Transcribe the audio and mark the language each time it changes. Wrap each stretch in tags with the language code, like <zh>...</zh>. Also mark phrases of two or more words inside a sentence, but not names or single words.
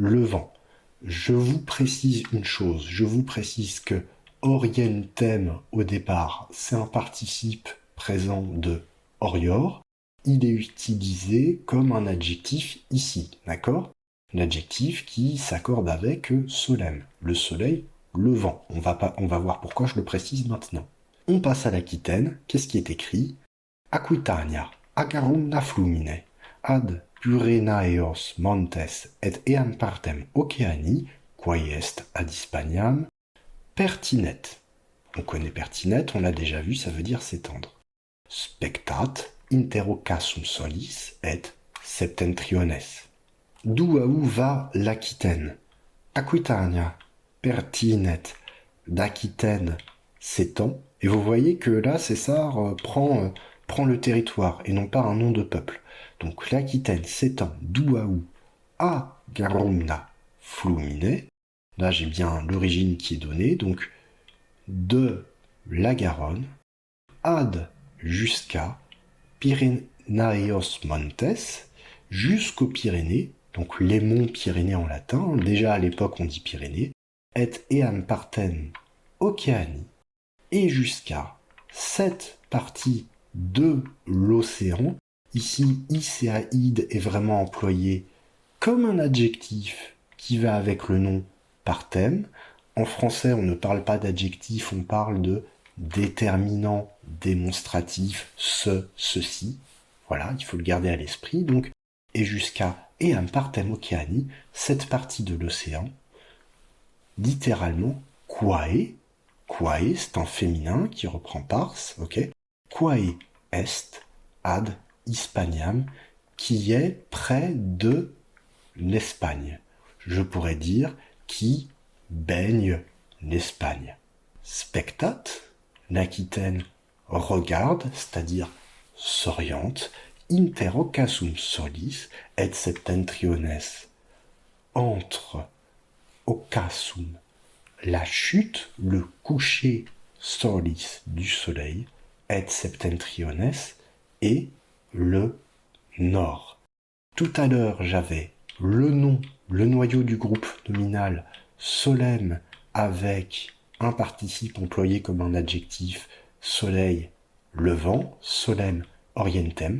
<fr>Je vous précise une chose, je vous précise que Orientem, au départ, c'est un participe présent de orior. Il est utilisé comme un adjectif ici, d'accord? L'adjectif qui s'accorde avec solem, le soleil, le vent. On va voir pourquoi je le précise maintenant. On passe à l'Aquitaine. Qu'est-ce qui est écrit?</fr> <la>Aquitania, agarum flumine, ad Pyrenaeos montes et eam partem Oceani, quae est ad Hispaniam, pertinet.</la> <fr>On connaît pertinet, on l'a déjà vu, ça veut dire s'étendre.</fr> <la>Spectat interocassum solis et septentriones.</la> <fr>D'où à où va l'Aquitaine? Aquitania, pertinet, d'Aquitaine s'étend. Et vous voyez que là, César prend le territoire et non pas un nom de peuple. Donc l'Aquitaine s'étend d'où à où?</fr> <la>À Garumna Flumine.</la> <fr>Là, j'ai bien l'origine qui est donnée. Donc de la Garonne, ad jusqu'à</fr> <la>Pyrenaeos Montes,</la> <fr>jusqu'aux Pyrénées, donc les monts Pyrénées en latin, déjà à l'époque on dit Pyrénées, et</fr> <la>eam partem Oceani,</la> <fr>et jusqu'à cette partie de l'océan. Ici, Icéaïde est vraiment employé comme un adjectif qui va avec le nom partem. En français, on ne parle pas d'adjectif, on parle de déterminant démonstratif, ceci. Voilà, il faut le garder à l'esprit. Donc, et jusqu'à</fr> <la>eam partem Oceani,</la> <fr>cette partie de l'océan, littéralement, quae, c'est un féminin qui reprend pars, ok?</fr> <la>Quae est ad Hispaniam,</la> <fr>qui est près de l'Espagne. Je pourrais dire qui baigne l'Espagne. Spectat, l'Aquitaine regarde, c'est-à-dire s'oriente,</fr> <la>interocassum solis et septentriones,</la> <fr>entre ocassum, la chute, le coucher solis du soleil, et septentriones, et le nord. Tout à l'heure, j'avais le nom, le noyau du groupe nominal solem avec un participe employé comme un adjectif soleil, levant,</fr> <la>solem, orientem.</la>